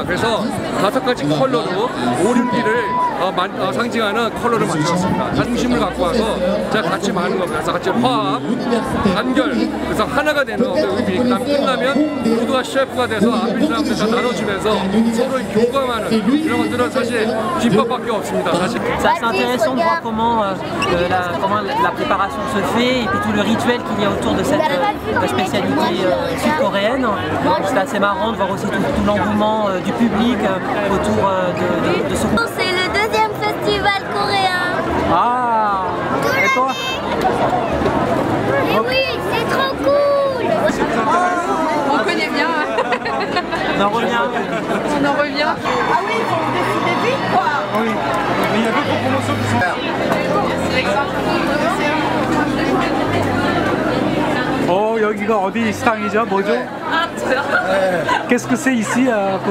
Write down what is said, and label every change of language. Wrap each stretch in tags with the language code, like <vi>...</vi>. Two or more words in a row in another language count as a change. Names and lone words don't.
<ko>그래서 5가지 컬러로 오륜기를 상징하는 컬러를 만들었습니다. 중심을 갖고 와서 제가 같이 많은 겁니다. 그래서 같이 화합, 단결, 그래서 하나가 되는 의미. 그다음 끝나면 모두가 셰프가 돼서 앞에 사람들 다 나눠주면서 서로 교감하는 이런 것들은 사실 김밥밖에 없습니다. 사실.</ko> <fr>C'est intéressant de voir comment la préparation se fait et puis tout le rituel qu'il y a autour de cette spécialité sud-coréenne. C'est assez marrant de voir aussi tout l'engouement du public autour de ce. C'est le deuxième festival coréen. Ah, et toi? Et oui, c'est trop cool. On connaît bien. On en revient. On en revient. Ah oui, il faut décider vite quoi. Oui, mais il y a d'autres promotions qui sont là. C'est</fr> <ko>여기가 어디 식당이죠? 뭐죠? Ah, 저요?</ko> <fr>Qu'est-ce que c'est ici pour...</fr>